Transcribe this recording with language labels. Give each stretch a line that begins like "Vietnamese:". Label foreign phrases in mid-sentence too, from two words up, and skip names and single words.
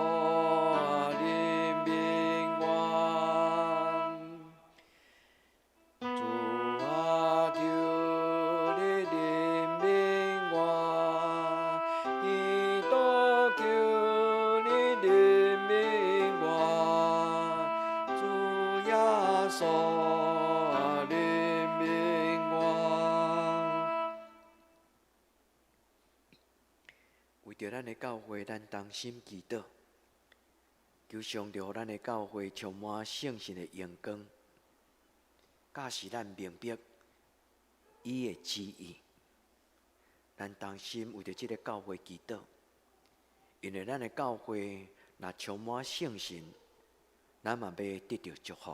Min Nan Chinese: 怜悯我，主啊，求你怜悯我，基督求你怜悯我，主耶稣怜悯我。为着咱的教会，咱同心祈祷，求上帝予咱的教会充满圣神的阳光，教示咱明白伊的旨意。咱同心为着这个教会祈祷，因为咱的教会若充满圣神，咱嘛要得到祝福。